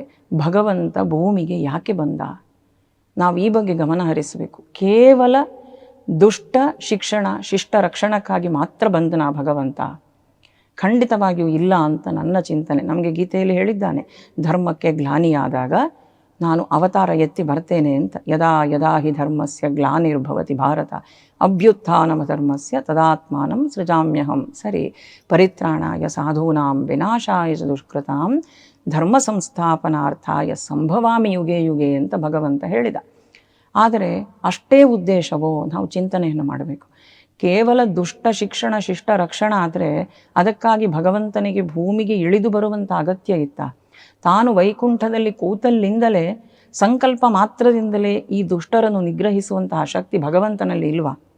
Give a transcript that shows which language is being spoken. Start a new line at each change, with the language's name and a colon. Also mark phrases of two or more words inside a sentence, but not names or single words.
Kannada: ಭಗವಂತ ಭೂಮಿಗೆ ಯಾಕೆ ಬಂದ? ನಾವು ಈ ಬಗ್ಗೆ ಗಮನ ಹರಿಸಬೇಕು. ಕೇವಲ ದುಷ್ಟ ಶಿಕ್ಷಣ, ಶಿಷ್ಟ ರಕ್ಷಣಕ್ಕಾಗಿ ಮಾತ್ರ ಬಂದನ ಭಗವಂತ? ಖಂಡಿತವಾಗಿಯೂ ಇಲ್ಲ ಅಂತ ನನ್ನ ಚಿಂತನೆ. ನಮಗೆ ಗೀತೆಯಲ್ಲಿ ಹೇಳಿದ್ದಾನೆ, ಧರ್ಮಕ್ಕೆ ಗ್ಲಾನಿಯಾದಾಗ ನಾನು ಅವತಾರ ಎತ್ತಿ ಬರ್ತೇನೆ ಅಂತ.
Sanskrit: ಯದಾ ಯದಾ ಹಿ ಧರ್ಮಸ್ಯ ಗ್ಲಾನಿರ್ಭವತಿ ಭಾರತ ಅಭ್ಯುತ್ಥಾನಮ ಧರ್ಮಸ್ಯ ತದಾತ್ಮಾನಂ ಸೃಜಾಮ್ಯಹಂ. ಸರಿ, ಪರಿತ್ರಾಣಾಯ ಸಾಧೂನಾಂ ವಿನಾಶಾಯ ಚ ದುಷ್ಕೃತಾಂ ಧರ್ಮ ಸಂಸ್ಥಾಪನಾರ್ಥಾಯ ಸಂಭವಾಮಿ ಯುಗೆ ಯುಗೆ
Kannada: ಅಂತ ಭಗವಂತ ಹೇಳಿದ. ಆದರೆ ಅಷ್ಟೇ ಉದ್ದೇಶವೋ? ನಾವು ಚಿಂತನೆಯನ್ನು ಮಾಡಬೇಕು. ಕೇವಲ ದುಷ್ಟ ಶಿಕ್ಷಣ, ಶಿಷ್ಟ ರಕ್ಷಣ ಆದರೆ ಅದಕ್ಕಾಗಿ ಭಗವಂತನಿಗೆ ಭೂಮಿಗೆ ಇಳಿದು ಬರುವಂಥ ಅಗತ್ಯ ಇತ್ತ? ತಾನು ವೈಕುಂಠದಲ್ಲಿ ಕೂತಲ್ಲಿಂದಲೇ ಸಂಕಲ್ಪ ಮಾತ್ರದಿಂದಲೇ ಈ ದುಷ್ಟರನ್ನು ನಿಗ್ರಹಿಸುವಂತಹ ಶಕ್ತಿ ಭಗವಂತನಲ್ಲಿ ಇಲ್ವಾ?